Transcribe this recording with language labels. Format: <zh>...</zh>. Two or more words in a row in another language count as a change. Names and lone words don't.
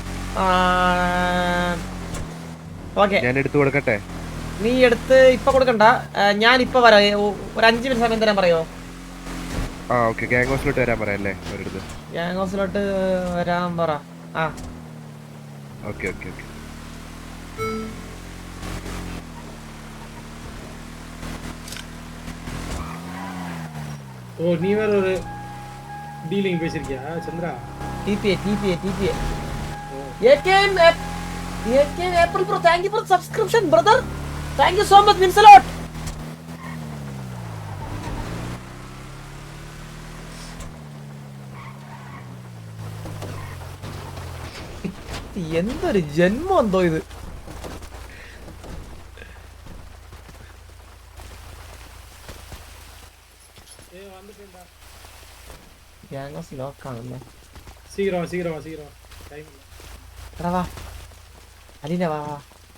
<ml>ഓക്കെ ഞാൻ എടുത്തു കൊടുക്കട്ടെ? നീ എടുത്ത് ഇപ്പൊ കൊടുക്കണ്ട, ഞാൻ ഇപ്പൊ വരാം. ഒരു 5 മിനിറ്റ് സമയം തരാൻ പറയോ? ഓക്കെ.</ml> <en>gang houseilott</en> <ml>വരാൻ പറയാല്ലേ ഒരിടത്ത്?</ml> <en>gang houseilott</en> <ml>വരാൻ പറ.</ml> <en>okay okay okay.</en> <ta>ஓ நீ வேற ஒரு டீலிங் பேசிருக்கியா சந்திரா?</ta> <en>TPA AKM April Pro, thank you for subscription brother, thank you so much, means a lot.</en> <ml>എന്തൊരു ജന്മം എന്തോ ഇത്. ഗ്യാങ് ലോക്കാണല്ലേ.</ml> <ta>சீக்கிரம் டைம்</ta> <ml>എടാ വാ അലീന വാ.</ml>